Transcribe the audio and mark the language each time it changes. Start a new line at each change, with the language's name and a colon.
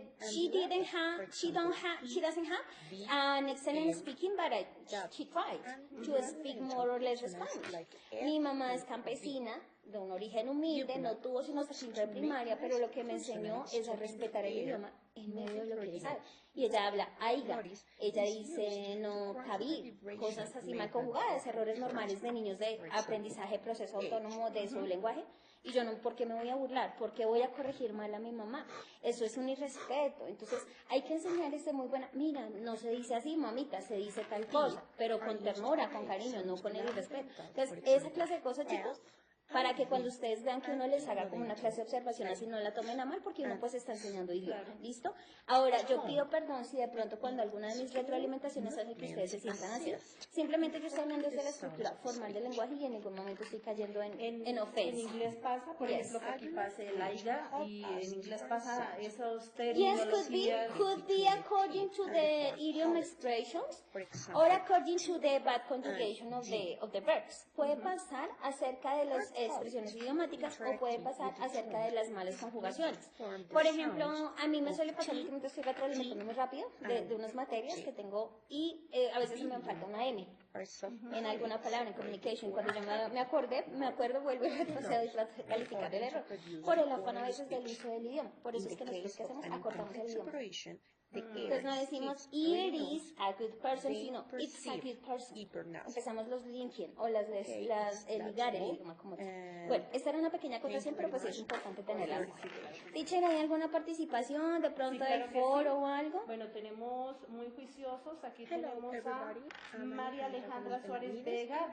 English: she doesn't have an excellent speaking, but she tried to speak more or less Spanish.
Spanish: Mi mamá es campesina, de un origen humilde, no tuvo sino hasta quinto de primaria, pero lo que me enseñó es a respetar el idioma en medio de lo que ella sabe. Y ella habla aiga, ella dice no cabir, cosas así mal conjugadas, errores normales de niños de aprendizaje, proceso autónomo de su lenguaje. Y yo no, ¿por qué me voy a burlar? ¿Por qué voy a corregir mal a mi mamá? Eso es un irrespeto. Entonces, hay que enseñarles de muy buena, mira, no se dice así, mamita, se dice tal cosa, pero con ternura, con cariño, no con el irrespeto. Entonces, esa clase de cosas, chicos, para que cuando ustedes vean que uno les haga como una clase de observación así no la tomen a mal porque uno pues está enseñando idioma, ¿listo? Ahora, yo pido perdón si de pronto cuando alguna de mis retroalimentaciones hace que ustedes se sientan así. Simplemente yo estoy hablando desde la estructura formal del lenguaje y en ningún momento estoy cayendo en ofensa. En inglés pasa, por ejemplo, que aquí pase el aiga y en inglés pasa esos
English: Yes,
Spanish: terminologías.
English: could be according to the idiom expressions or according to the bad conjugation of the verbs.
Spanish: Puede pasar acerca de las expresiones idiomáticas o puede pasar acerca de las malas conjugaciones. Por ejemplo, a mí me suele pasar últimamente estoy retroalimentando muy rápido de unas materias que tengo y a veces me falta una M en alguna palabra en communication. Cuando yo me acuerdo, vuelvo y retrocedo y trato de calificar el error. Por el afán a veces del uso del idioma. Por eso es que nosotros ¿qué hacemos? Acortamos el idioma. Entonces no decimos
English: it is a good person,
Spanish: sino
English: it's a good person.
Spanish: Empezamos los linking o las ligar el idioma como tal. Bueno, esta era una pequeña acotación, pero pues es importante tenerla. Teacher, ¿hay alguna participación de pronto del foro o algo? Bueno, tenemos muy juiciosos. Aquí tenemos a María Alejandra Suárez Vega.